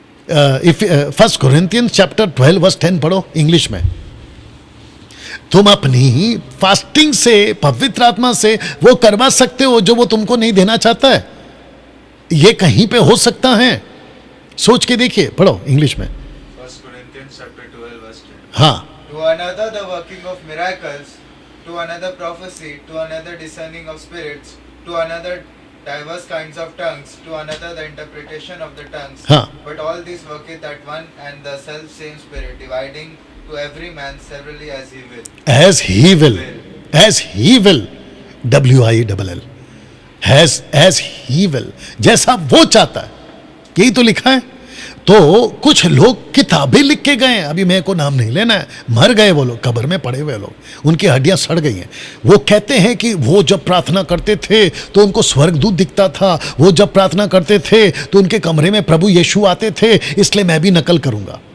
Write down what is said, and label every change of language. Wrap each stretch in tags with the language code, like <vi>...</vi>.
<hi>1 कोरिन्थियंस chapter 12 verse 10 पढ़ो English में। तुम अपनी फास्टिंग से, पवित्र आत्मा से वो करवा सकते हो जो वो तुमको नहीं देना चाहता है? ये कहीं पे हो सकता है? सोच के देखिए, पढ़ो इंग्लिश में।</hi> <en>1 Corinthians chapter 12 verse 10.</en> <hi>हाँ,</hi> <en>To another the working of miracles, to another prophecy, to another discerning of spirits, to another diverse kinds of tongues, to another the interpretation of the tongues.</en> <hi>हाँ।</hi> <en>But all these worketh at one and the self same Spirit, dividing to every man severally as he will. as he will, as he will, WILL, as he will,</en> <hi>जैसा वो चाहता है, यही तो लिखा है। तो कुछ लोग किताबें लिख के गए हैं, अभी मेरे को नाम नहीं लेना है, मर गए वो लोग, कब्र में पड़े हुए लोग, उनकी हड्डियां सड़ गई हैं। वो कहते हैं कि वो जब प्रार्थना करते थे तो उनको स्वर्गदूत दिखता था, वो जब प्रार्थना करते थे तो उनके कमरे में प्रभु यीशु आते थे, इसलिए मैं भी नकल करूंगा।</hi>